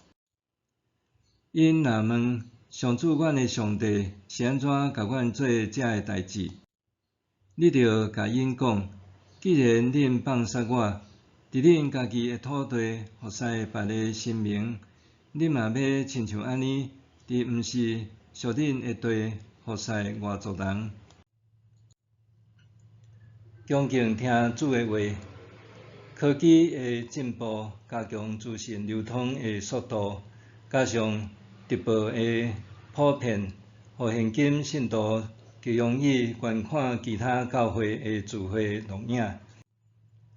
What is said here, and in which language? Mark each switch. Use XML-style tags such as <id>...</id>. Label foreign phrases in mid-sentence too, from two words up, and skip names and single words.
<nan>因若问上主，阮的上帝是安怎甲阮做遮个代志？你着甲因讲：既然恁放杀我，伫恁家己的土地服侍别个神明，恁嘛要亲像安尼，伫毋是属恁的地服侍外族人。恭敬听主的话。科技的进步加强资讯流通的速度，加上直播的普遍，互现今信徒极容易观看其他教会的聚会录影。</nan>